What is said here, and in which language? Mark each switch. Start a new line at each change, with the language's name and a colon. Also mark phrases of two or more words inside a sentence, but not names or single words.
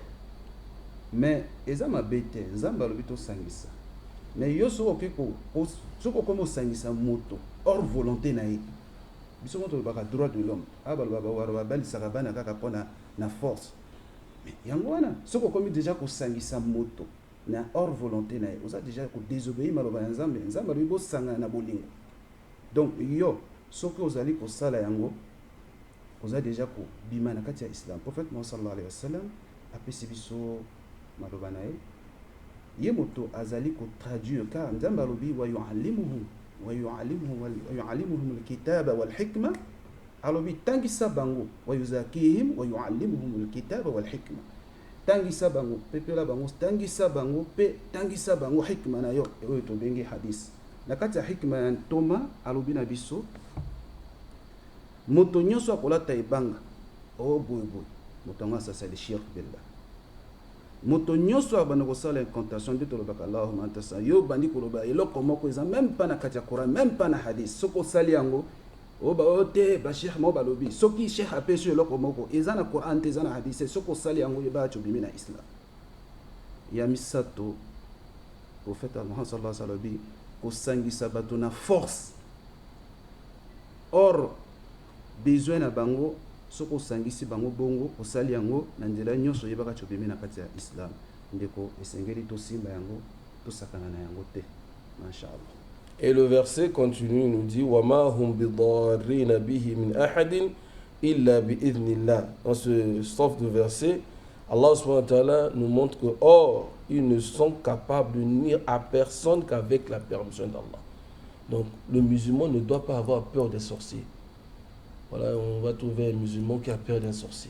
Lingala: mais eza mabe te nzambe alobi tosangisa mais yo soki okoma osangisa moto
French: hors volonté
Lingala: na ye biso moto tolobaka
French: droit de l'homme
Lingala: abaloba babalisaka bana kaka mpona na force mais yango wana soki okomi déjà kosangisa moto na
French: hors volonté
Lingala: na ye oza déjà kodésobéir maloba ya nzambe nzambe alobi bosangana na bolingo. Donc yo soki ozali kosala yango oza déjà kobima na kati ya islam. Prophète Mohammed
Arabic: صلى الله عليه وسلم
Lingala: apesi biso maloba na ye moto azali kotraduire car nzambe alobi
Arabic: ويعلمهم الكتاب والحكمة
Lingala: alobi tangisa bango
Arabic: ويزكيهم ويعلمهم الكتاب والحكمة
Lingala: tangisa bango pepela bango tangisa bango pe tangisa bango hikma na yo oyo tobengi hadith. Na kati ya hikma ya ntoma alobi na biso moto nyonso akolata ebanga boyeboy moto yango asasali
Arabic: شرك بالله.
Lingala: Moto nyonso abanda kosala incantation nde tolobaka
Arabic: اللهم أنت
Lingala: sa yo bandi koloba eloko moko eza
French: même pas
Lingala: na kati ya Coran
French: même pas
Lingala: na hadith soko osali yango ote bashekh mo balobi soki shekh apesi eloko moko eza na Coran te eza na hadith soko osali yango yeba chobimi na islam. Ya misato prophète Muhammad
Arabic: صلى الله عليه وسلم
Lingala: kosangisa bato na force or besoin na bango soko osangisi bango bongo osali yango na nzela nyonso yebaka chobimi na kati ya islam ndeko esengeli tosimba yango tosakana na yango te mashallah.
French: Et le verset continue, nous dit
Arabic: وما هم بضارين به من أحد إلا بإذن الله.
French: Dans ce strophe de verset, Allah
Arabic: سبحانه وتعالى
French: nous montre que or ils ne sont capables de nuire à personne qu'avec la permission d'Allah. Donc le musulman ne doit pas avoir peur des sorciers. Voilà, on va trouver un musulman qui a peur d'un sorcier.